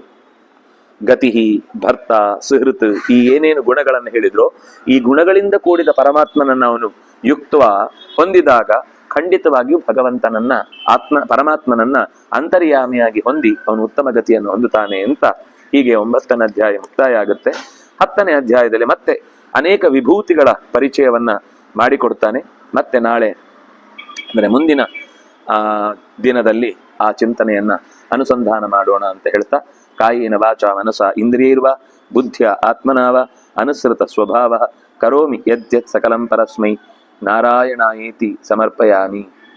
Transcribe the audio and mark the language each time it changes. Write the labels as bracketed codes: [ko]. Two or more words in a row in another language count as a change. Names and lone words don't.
[sa] ಗತಿಹಿ, ಭರ್ತ, ಸುಹೃತ್, [kn] ಈ ಏನೇನು ಗುಣಗಳನ್ನು ಹೇಳಿದ್ರೋ ಈ ಗುಣಗಳಿಂದ ಕೂಡಿದ ಪರಮಾತ್ಮನನ್ನ ಅವನು ಯುಕ್ತ್ವ ಹೊಂದಿದಾಗ ಖಂಡಿತವಾಗಿಯೂ ಭಗವಂತನನ್ನ ಪರಮಾತ್ಮನನ್ನ ಅಂತರ್ಯಾಮಿಯಾಗಿ ಹೊಂದಿ ಅವನು ಉತ್ತಮ ಗತಿಯನ್ನು ಹೊಂದುತ್ತಾನೆ ಅಂತ. ಹೀಗೆ 9ನೇ ಅಧ್ಯಾಯ ಮುಕ್ತಾಯ ಆಗುತ್ತೆ. 10ನೇ ಅಧ್ಯಾಯದಲ್ಲಿ ಮತ್ತೆ ಅನೇಕ ವಿಭೂತಿಗಳ ಪರಿಚಯವನ್ನ ಮಾಡಿಕೊಡ್ತಾನೆ. ಮತ್ತೆ ನಾಳೆ ಅಂದ್ರೆ ಮುಂದಿನ ದಿನದಲ್ಲಿ ಆ ಚಿಂತನೆಯನ್ನ ಅನುಸಂಧಾನ ಮಾಡೋಣ ಅಂತ ಹೇಳ್ತಾ, [sa] ಕಾಯೇನ ವಾಚಾ ಮನಸಾ ಇಂದ್ರಿಯೈರ್ವಾ ಬುದ್ಧ್ಯ ಆತ್ಮನಾವ ಅನುಸೃತ ಸ್ವಭಾವ ಕರೋಮಿ ಯದ್ಯತ್ ಸಕಲಂ ಪರಸ್ಮೈ ನಾರಾಯಣಾಯೇತಿ ಸಮರ್ಪಯಾಮಿ.